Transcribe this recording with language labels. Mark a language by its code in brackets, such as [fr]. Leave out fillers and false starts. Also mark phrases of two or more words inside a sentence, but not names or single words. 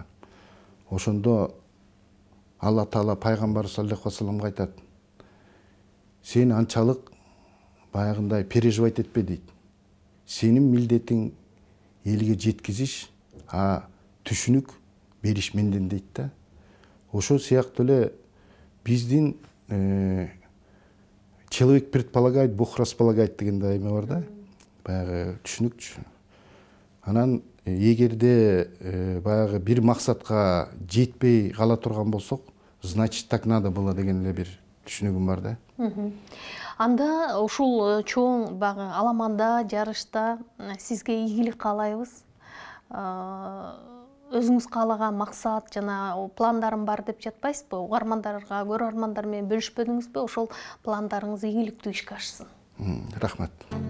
[ky] Ошондо Алла Таала пайгамбар [ar] صلى الله عليه وسلم [ky] айтат: "Сен анчалык баягындай переживать этпе" дейт. "Сенин милдетиң элге жеткизиш, түшүнүк бериш менден" дейт да. Ошол сыяктуу эле биздин [ru] человек предполагает, Бог располагает [ky] деген да эме бар да. Баягы түшүнүкчү. Анан эгерде баягы бир максатка жетпей кала турган болсок, [ru] значит так надо было [ky] деген эле бир түшүнүгүм бар да. Анда ушул чоң багы аламанда, жарышта сизге ийгилик каалайбыз. Өзүңүз каалаган максат жана пландарым бар деп жатпайсызбы? Угармандарга, көрөрмандар менен бөлүшпөдүңүзбү? Ошол пландарыңыз ийгиликтүү ишке ашсын.